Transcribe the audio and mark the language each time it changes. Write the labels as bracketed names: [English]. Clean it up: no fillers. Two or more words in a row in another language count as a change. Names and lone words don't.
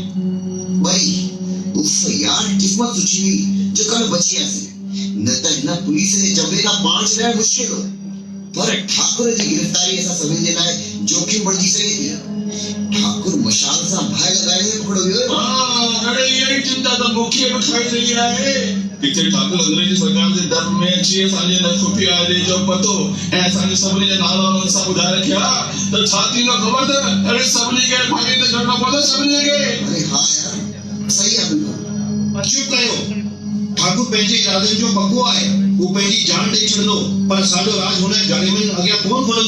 [Sindhi] भाई उफ यार किस्मत सुठी हुई जो कल बची आसी न त हिन पुलिस जे जबड़े खां पाण छॾाइण मुश्किल हो पर ठाकुर जी गिरफ़्तारी असां सभिनी जे लाइ जोखिम बणिजी सघे थी ठाकुर मशाल सां भाई लॻाइण में पकड़ो वियो अड़े यही चिंता त मूंखे बि खाई रही आहे किथे ठाकुर अंग्रेजी सरकार जे डर में अची असांजे न खुफिया जे जो पतो ऐं असांजे सभिनी जे नाला उन्हनि सां ॿुधाए रखिया त छा थींदो ख़बर अथव अड़े सभिनी खे फाइदे ते करणो पवंदो सभिनी खे अरे हाँ यार सही आहे बिल्कुल चुप कयो ठाकुर पंहिंजे इरादनि जो पको आहे हू पंहिंजी जान ॾेई छॾंदो पर असांजो राज हुन जालिमनि अॻियां कोन खुलंदो।